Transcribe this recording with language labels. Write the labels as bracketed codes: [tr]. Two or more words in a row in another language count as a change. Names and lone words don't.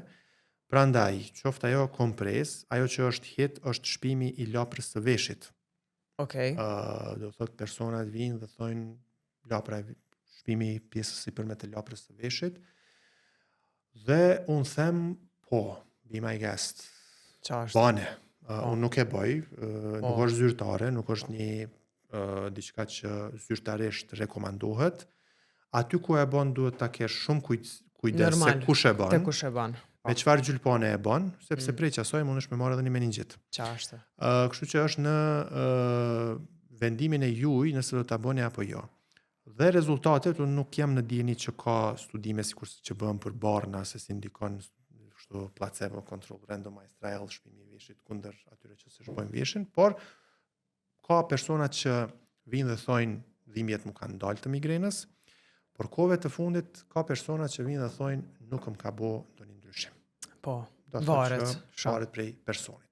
[sq] Prandaj, qoftë ajo kompres, ajo që është hit është shpimi i laprës së veshit. Do thotë personat vinë dhe thonë lapra, shpimi i pjesës sipërme të laprës së veshit. Dhe unë them, po, [en] be my guest. [sq] Bane. Unë nuk e bëj, nuk është zyrtare, nuk është një diçka që zyrtarisht rekomandohet. Aty ku e bën duhet ta kesh shumë kujdes se kush e bën. Te kush e bën. Me çfarë gjylpone e bën, sepse prej asaj mundesh me marrë edhe një meningjit. Çfarë? Kështu që është në vendimin e juaj nëse do ta bëni apo jo. Dhe rezultatet unë nuk jam në dieni që ka studime sikurse që bëhen për barna se si ndikon kështu [en] placebo control randomized trial [sq] shpimi i veshit kundër atyre që s'e shpojnë veshin, por ka persona që vinë dhe thonë dhimbjet më kanë dalë të migrenës, por kohëve të fundit ka persona që vinë dhe thonë nuk më ka bë ndonjë ndryshim. Po, varet prej personit.